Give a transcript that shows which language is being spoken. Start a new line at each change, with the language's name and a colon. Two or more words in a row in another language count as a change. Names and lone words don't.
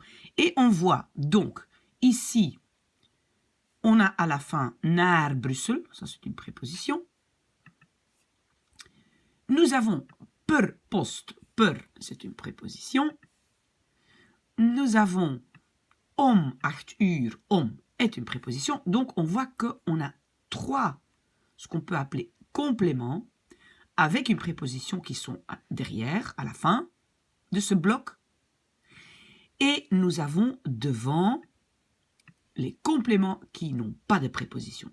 French: Et on voit donc, ici, on a à la fin
Dutch: naar Brussel,
French: ça c'est une préposition. Nous avons
Dutch: per post,
French: per, c'est une préposition. Nous avons
Dutch: om 8 uur,
French: om est une préposition. Donc on voit qu'on a trois, ce qu'on peut appeler compléments, avec une préposition qui sont derrière, à la fin de ce bloc. Et nous avons devant les compléments qui n'ont pas de préposition.